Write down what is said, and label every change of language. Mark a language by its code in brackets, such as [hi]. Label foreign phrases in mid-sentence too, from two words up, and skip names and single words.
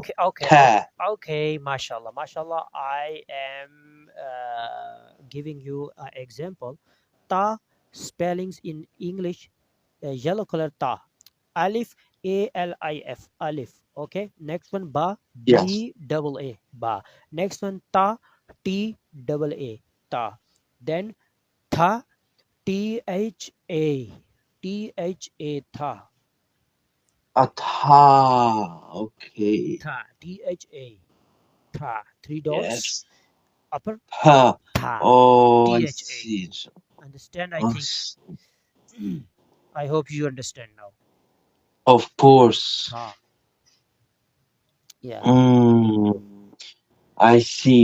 [en] Okay, mashallah, mashallah. I am giving you an example. Ta spellings in English, yellow color ta. Alif, A-L-I-F, alif. Okay. Next one, ba, B-double-A, ba. Next one, ta, T-double-A, ta. Then tha, T-H-A, T-H-A, tha. Tha. Okay. Tha, T-H-A, tha. 3 dots. Yes. Upper. Tha. Tha. Oh, I T-H-A. see. Understand? I think. I hope you understand now. Of course. Tha. Yeah. I see.